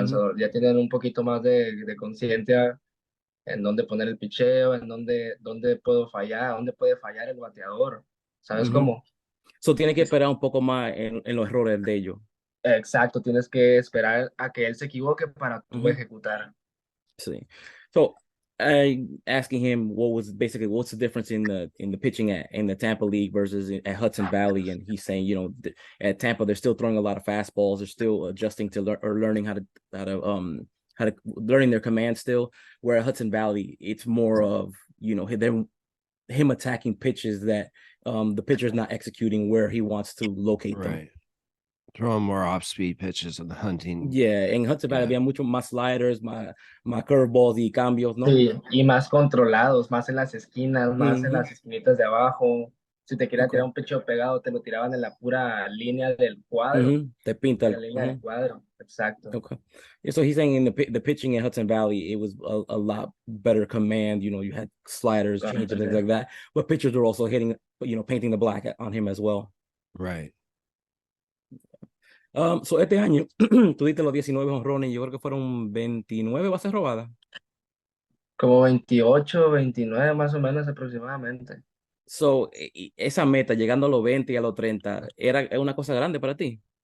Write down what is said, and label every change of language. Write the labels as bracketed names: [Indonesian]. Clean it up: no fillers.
[Spanish] lanzador, ya tienen un poquito más de conciencia en dónde poner el picheo, en dónde puedo fallar, dónde puede fallar el bateador, ¿sabes ujú. cómo? So tiene que esperar un poco más en los errores de ellos. Exacto, tienes que esperar a que él se equivoque para tú Ujú. ejecutar. [English] See. So I asking him what's the difference in the pitching in the Tampa League versus at Hudson Valley, and he's saying, at Tampa they're still throwing a lot of fastballs, they're still adjusting to or learning how to learning their command still. Where at Hudson Valley, it's more of they're him attacking pitches that the pitcher's not executing where he wants to locate them. Right. Throwing more off speed pitches and hunting. Yeah, [Spanish] en Hudson Valley [English] Yeah. [Spanish] había mucho más sliders, más curveballs y cambios, ¿no? Sí, y más controlados, más en las esquinas, más en Mm-hmm. las esquinitas de abajo. Si te quería [English] Okay. [Spanish] tirar un pecho pegado, te lo tiraban en la pura línea del cuadro, Mm-hmm. Te pinta en la línea del cuadro. Exacto. [English] okay. Yeah, so he's saying in the pitching in Hudson Valley, it was a lot better command. You had sliders, [Spanish] Correcto, [English] changes, things like that. But pitchers were also hitting, painting the black on him as well. Right. [Spanish] So este año, tú diste los 19 honrones, yo creo que fueron 29 bases robadas. Como 28, 29 más o menos aproximadamente. So, esa meta, llegando a los 20 y a los 30, ¿es una cosa grande para ti?